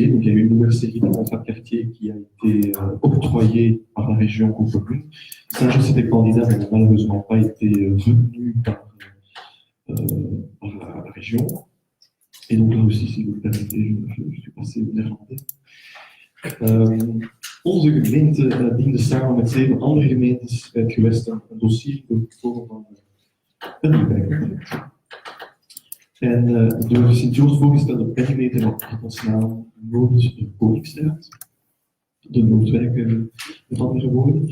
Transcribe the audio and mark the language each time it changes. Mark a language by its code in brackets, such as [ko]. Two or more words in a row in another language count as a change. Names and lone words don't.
[fr] Donc, il y a eu une nouvelle série de contrats de quartier qui a été octroyée par la région aux communes. Saint-Josse était candidat, mais n'a malheureusement pas été retenu par la région. Et donc là aussi, si vous le permettez, je suis passé au néerlandais. [nl] Onze gemeente diende samen met 7 andere gemeentes bij het gewest een dossier voor het vormen van een nieuwbouwcontract. En de Sint-Joost voorgestelde perimeter had ons naam Noord-Koningsstraat, de Noordwijk met andere woorden.